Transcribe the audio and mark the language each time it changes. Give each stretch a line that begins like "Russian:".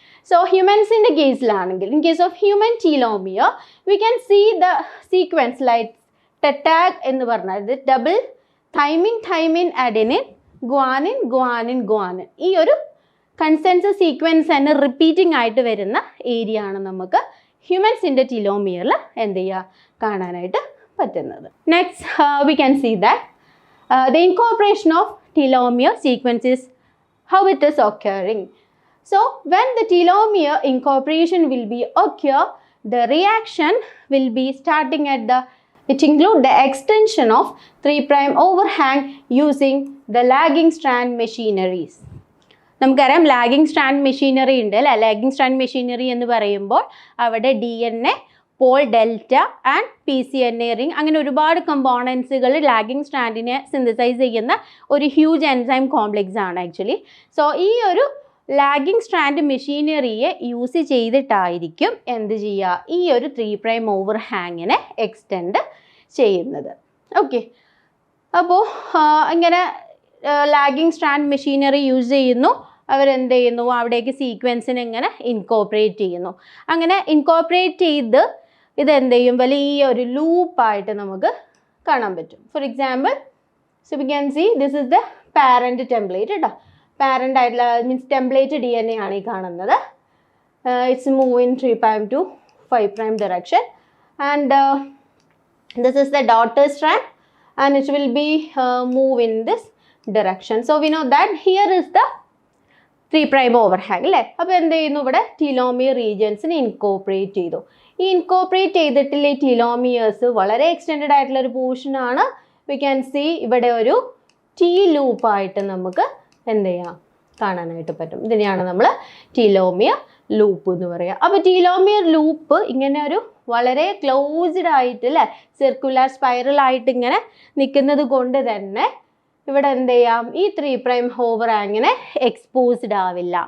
Malayalam: So ഹ്യൂമൻസിൻ്റെ കേസിലാണെങ്കിൽ,
English: in case of human telomere we can see the sequence like ടെറ്റാഗ്
Malayalam: എന്ന് പറഞ്ഞാൽ ഇത് double thymine അഡെനിൻ guanine guanine guanine, ഈ ഒരു consensus sequence തന്നെ repeating ആയിട്ട് വരുന്ന ഏരിയ ആണ് നമുക്ക് ഹ്യൂമൻസിൻ്റെ ടീലോമിയറിൽ എന്ത് ചെയ്യുക, കാണാനായിട്ട് പറ്റുന്നത്.
English: Next we can see that the incorporation of telomere sequence is how it is occurring. So when the telomere incorporation will be occur, the reaction will be starting at it include the extension of 3' overhang using the lagging strand machineries.
Malayalam: നമുക്കറിയാം lagging strand machinery ഉണ്ട് അല്ലേ. Lagging strand machinery എന്ന് പറയുമ്പോൾ അവിടെ DNA, Paul delta and PCNA ring, അങ്ങനെ ഒരുപാട് കമ്പോണൻസുകൾ lagging സ്ട്രാൻഡിനെ synthesise ചെയ്യുന്ന ഒരു ഹ്യൂജ് എൻസൈം കോംപ്ലെക്സ് ആണ് ആക്ച്വലി. സോ ഈ ഒരു ലാഗിങ് സ്ട്രാൻഡ് മെഷീനറിയെ യൂസ് ചെയ്തിട്ടായിരിക്കും എന്ത് ചെയ്യുക, ഈ ഒരു 3' ഓവർഹാങ്ങിനെ എക്സ്റ്റെൻഡ് ചെയ്യുന്നത്. ഓക്കെ, അപ്പോൾ ഇങ്ങനെ ലാഗിങ് സ്ട്രാൻഡ് മെഷീനറി യൂസ് ചെയ്യുന്നു, അവരെന്ത് ചെയ്യുന്നു, അവിടേക്ക് സീക്വൻസിനെ ഇങ്ങനെ ഇൻകോർപ്പറേറ്റ് ചെയ്യുന്നു. അങ്ങനെ ഇൻകോർപ്പറേറ്റ് ചെയ്ത് ഇതെന്ത് ചെയ്യും, വലിയൊരു ലൂപ്പായിട്ട് നമുക്ക് കാണാൻ പറ്റും.
English: For example, so we can see this is the parent template കേട്ടോ.
Malayalam: പാരൻ്റ് ആയിട്ടുള്ള മീൻസ് ടെംപ്ലേറ്റ് DNA ആണ് ഈ കാണുന്നത്.
English: It's move in 3' to 5' direction and this is the daughter strand and it will be move in this direction. So we know that here is the 3' overhang അല്ലേ.
Malayalam: അപ്പോൾ എന്ത് ചെയ്യുന്നു, ഇവിടെ ടിലോമിയർ റീജിയൻസിനെ incorporate ചെയ്തു. ഈ ഇൻകോർപ്പറേറ്റ് ചെയ്തിട്ടുള്ള ഈ ടിലോമിയേഴ്സ് വളരെ എക്സ്റ്റെൻഡഡ് ആയിട്ടുള്ള ഒരു പോർഷനാണ്.
English: we can see
Malayalam: ഇവിടെ ഒരു T ലൂപ്പായിട്ട് നമുക്ക് എന്ത് ചെയ്യാം, കാണാനായിട്ട് പറ്റും. ഇതിനെയാണ് നമ്മൾ ടിലോമിയർ ലൂപ്പ് എന്ന് പറയുക. അപ്പോൾ ടിലോമിയർ ലൂപ്പ് ഇങ്ങനെ ഒരു വളരെ ക്ലോസ്ഡ് ആയിട്ട് അല്ലേ, സർക്കുലർ സ്പൈറൽ ആയിട്ട് ഇങ്ങനെ നിൽക്കുന്നത് കൊണ്ട് തന്നെ ഇവിടെ എന്ത് ചെയ്യാം, ഈ 3' ഓവർഹാങ്ങിനെ എക്സ്പോസ്ഡ് ആവില്ല.